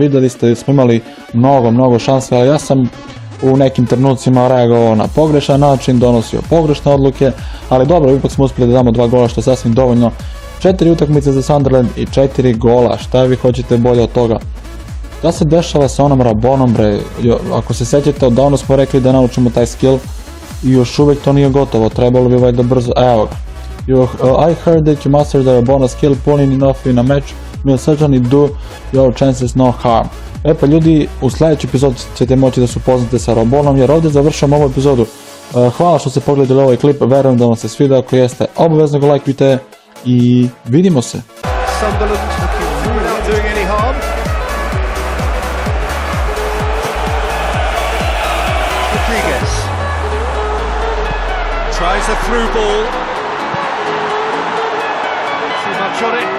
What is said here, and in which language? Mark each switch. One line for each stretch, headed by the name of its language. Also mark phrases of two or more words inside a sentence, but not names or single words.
Serbian: Vidjeli ste da smo imali mnogo šanse, ali ja sam u nekim trenucima reagovao na pogrešan način, donosio pogrešne odluke, ali dobro, ipak smo uspjeli da damo 2 gola što je sasvim dovoljno. 4 utakmice za Sunderland i 4 gola, šta vi hoćete bolje od toga? Da se dešava sa onom Rabonom, bre, ako se sjećate, odavno smo rekli da naučimo taj skill i još uvijek to nije gotovo, trebalo bi valjda brzo, evo ga.
English: I heard that you mastered the Rabona skill, pulling enough in a match will certainly do your chances no harm.
Serbian: E pa ljudi, u sljedeći epizod ćete moći da se upoznate sa Rabonom, jer ovdje završam ovu epizodu. Hvala što ste pogledali ovaj klip, verujem da vam se sviđa, ako jeste, obavezno ga lajkujte i vidimo se.
English: Sunderland looking through without doing any harm. Rodriguez tries a through ball. Too much on it.